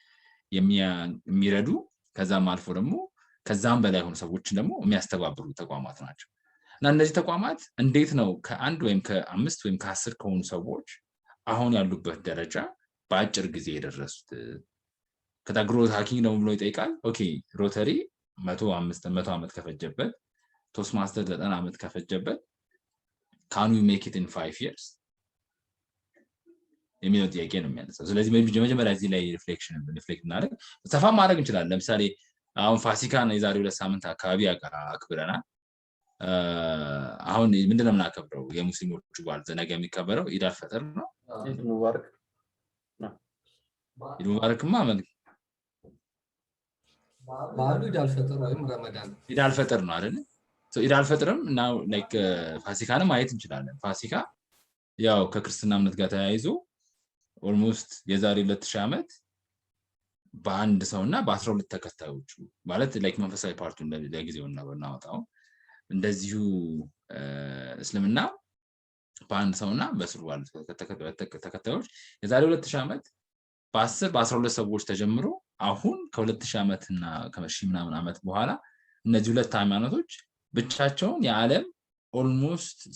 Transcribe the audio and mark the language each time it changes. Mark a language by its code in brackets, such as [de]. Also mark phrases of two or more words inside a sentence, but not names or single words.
[am] የሚረዱ ከዛም አልፎ ደግሞ ከዛም በላይ ሆነ ሰዎችን ደግሞ የሚያስተባብሩ ተቋማት ናቸው እና እነዚህ ተቋማት እንዴት ነው ከአንድ ወይም ከ5 ወይም ከ10 ከሆኑ ሰዎች አሁን ያሉበት ደረጃ በአጭር ጊዜ የደረሱት [en] growth hacking [am] ነው ብሎ ይጠይቃል ኦኬ ሮተሪ 100 ዓመት ከፈጀበት ቶስ ማስተር 90 ዓመት ከፈጀበት [en] can we make it in 5 years [am] የሚለው ጥያቄ ነው የሚያነሳው ስለዚህ መጀመሪያ እዚህ ላይ ሪፍሌክት እናደርግ ተፋ ማድረግ እንችላለን ለምሳሌ አሁን ፋሲካ ነው የዛሬ 2 ሳምንት አካባቢ አክብረናል አሁን ምንድነው የምናከብረው የሙስሊሞቹ በዓል ነገ የሚከበረው ኢድ አልፈጥር ነው [ar] عيد مبارك عيد مبارك [am] ማለት በዓሉ ኢድ አልፈጥር ወይም ረመዳን ኢድ አልፈጥር ነው አይደል ኢድ አልፈጥርም [en] now like [am] ፋሲካንም ማየት እንችላለን ፋሲካ ያው ከክርስትና እምነት ጋር ተያይዞ ኦልሞስት የዛሬ 2000 ዓመት በአንድ ሰውና በ12 ተከታዮቹ ማለት like መንፈሳዊ ፓርቱን ለጊዜው እናወጣው እንደዚሁ እስልምና በአንድ ሰውና በስሩ ባሉ ተከታዮች የዛሬ 2000 ዓመት በ10 በ12 ሰዎች ተጀምሮ አሁን ከ2000 ዓመትና ከመሺ ምናምን ዓመት በኋላ እነዚህ ሁለት ሃይማኖቶች ብቻቸውን የዓለም ኦልሞስት